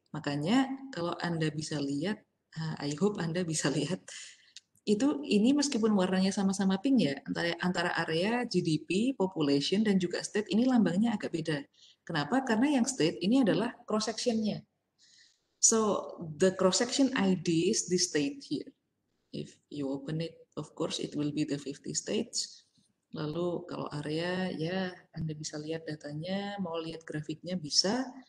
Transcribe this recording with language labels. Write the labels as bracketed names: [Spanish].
[Indonesian] Makanya kalau Anda bisa lihat, [English] I hope [Indonesian] Anda bisa lihat, itu ini meskipun warnanya sama-sama pink ya, antara area, GDP, population, dan juga state, ini lambangnya agak beda. Kenapa? Karena yang state ini adalah cross section-nya. [English] So the cross section ID is the state here. If you open it, of course it will be the 50 states. [Indonesian] Lalu kalau area, ya Anda bisa lihat datanya, mau lihat grafiknya bisa.